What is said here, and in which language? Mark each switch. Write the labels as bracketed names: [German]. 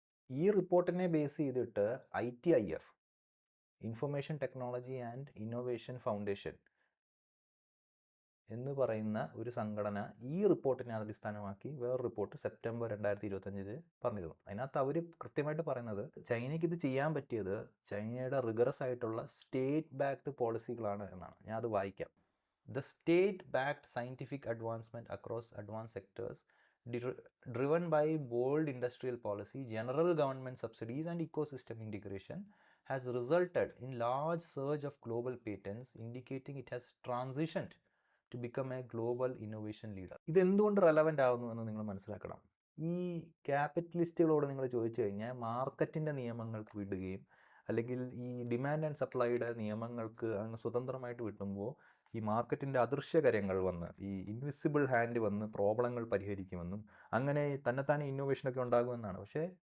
[Malayalam] ഈ റിപ്പോർട്ടിനെ ബേസ് ചെയ്തിട്ട് ITIF, information technology and innovation foundation എന്ന് പറയുന്ന ഒരു സംഘടന ഈ റിപ്പോർട്ടിനെ അടിസ്ഥാനമാക്കി വേറൊരു റിപ്പോർട്ട് സെപ്റ്റംബർ 2025 പറഞ്ഞിരുന്നു. അതിനകത്ത് അവർ കൃത്യമായിട്ട് പറയുന്നത് ചൈനയ്ക്ക് ഇത് ചെയ്യാൻ പറ്റിയത് ചൈനയുടെ റിഗറസ് ആയിട്ടുള്ള സ്റ്റേറ്റ് ബാക്ക്ഡ് പോളിസികളാണ് എന്നാണ്. ഞാൻ അത് വായിക്കാം. [English] The state-backed scientific advancement across advanced sectors driven by bold industrial policy, general government subsidies and ecosystem integration has resulted in large surge of global patents, indicating it has transitioned to become a global innovation leader. [Malayalam] ഇതെന്തുകൊണ്ട് relevant ആവുന്നു എന്ന് നിങ്ങൾ മനസ്സിലാക്കണം. ഈ ക്യാപിറ്റലിസ്റ്റുകളോട് നിങ്ങൾ ചോദിച്ചു കഴിഞ്ഞാൽ മാർക്കറ്റിൻ്റെ നിയമങ്ങൾക്ക് വിടുകയും അല്ലെങ്കിൽ ഈ ഡിമാൻഡ് ആൻഡ് സപ്ലൈയുടെ നിയമങ്ങൾക്ക് അങ്ങ് സ്വതന്ത്രമായിട്ട് വിട്ടുമ്പോൾ ഈ മാർക്കറ്റിൻ്റെ അദൃശ്യകരങ്ങൾ വന്ന് ഈ ഇൻവിസിബിൾ ഹാൻഡ് വന്ന് പ്രോബ്ലങ്ങൾ പരിഹരിക്കുമെന്നും അങ്ങനെ തന്നെത്താനെ ഇന്നോവേഷനൊക്കെ ഉണ്ടാകുമെന്നാണ്. പക്ഷേ